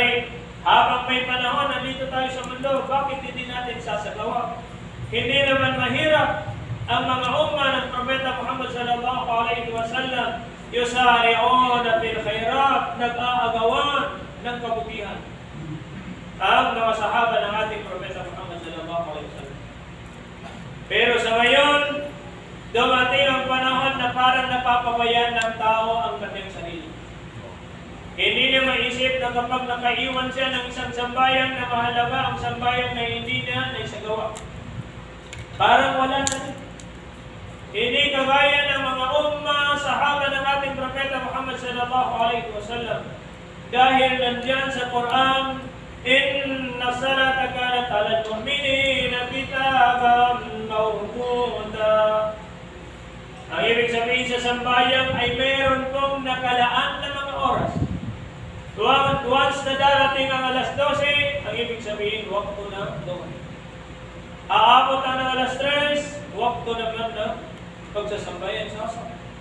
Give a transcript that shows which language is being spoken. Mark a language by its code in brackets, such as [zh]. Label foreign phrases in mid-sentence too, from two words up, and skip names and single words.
[tl] Habang may panahon, nandito tayo sa mundo, bakit hindi natin sasagawa? Hindi naman mahirap ang mga umma ng Propeta Muhammad [ar] صلى الله عليه وسلم. يسارعون في الخيرات, [tl] nag-aagawan ng kabutihan. Ang mga sahaba ng ating Propeta Muhammad [ar] صلى الله عليه وسلم. [tl] Pero sa ngayon, dumating ang panahon na parang napapabayaan ng tao ang kanyang sarili. Hindi niya maisip na kapag nakaiwan siya ng isang sambayan na mahalaga, ang sambayan na hindi niya naisagawa. Parang wala na. Hindi kagaya ng mga umma, sahaba ng ating Propeta Muhammad [ar] صلى الله عليه وسلم. [tl] Dahil nandiyan sa Quran, [ar] إن الصلاة كانت على المؤمنين كتابا موقوتا. [tl] Ang ibig sabihin sa sambayan ay meron pong nakalaan na mga oras. Once na darating ang alas 12, ang ibig sabihin, wakto na doon. Aabot na ng alas 3, wakto naman na pagsasambayan sa asal.